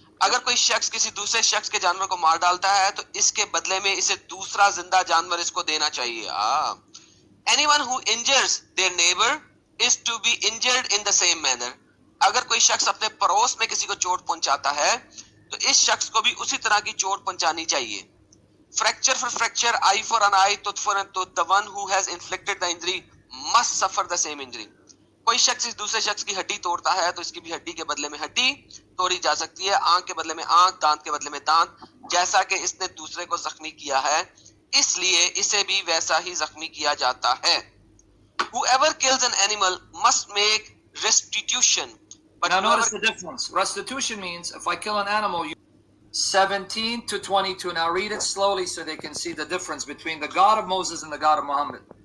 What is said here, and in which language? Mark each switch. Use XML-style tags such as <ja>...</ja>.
<hi>अगर कोई शख्स किसी दूसरे शख्स के जानवर को मार डालता है तो इसके बदले में इसे दूसरा जिंदा जानवर इसको देना चाहिए.</hi> <en>Anyone who injures their neighbor is to be injured in the same manner.</en> <hi>अगर कोई शख्स अपने पड़ोस में किसी को चोट पहुंचाता है तो इस शख्स को भी उसी तरह की चोट पहुंचानी चाहिए.</hi> <en>Fracture for fracture, eye for an eye, tooth for a tooth. The one who has inflicted the injury must suffer the same injury.</en> <hi>कोई शख्स इस दूसरे शख्स की हड्डी तोड़ता है तो इसकी भी हड्डी के बदले में हड्डी तोड़ी जा सकती है. आंख के बदले में आंख, दांत के बदले में दांत. जैसा कि इसने दूसरे को जख्मी किया है इसलिए इसे भी वैसा ही जख्मी किया जाता है.</hi> <en>Whoever kills an animal must make restitution. But now notice the difference. Restitution means if I kill an animal, 17 to 22. Now read it slowly so they can see the difference between the God of Moses and the God of Muhammad.</en>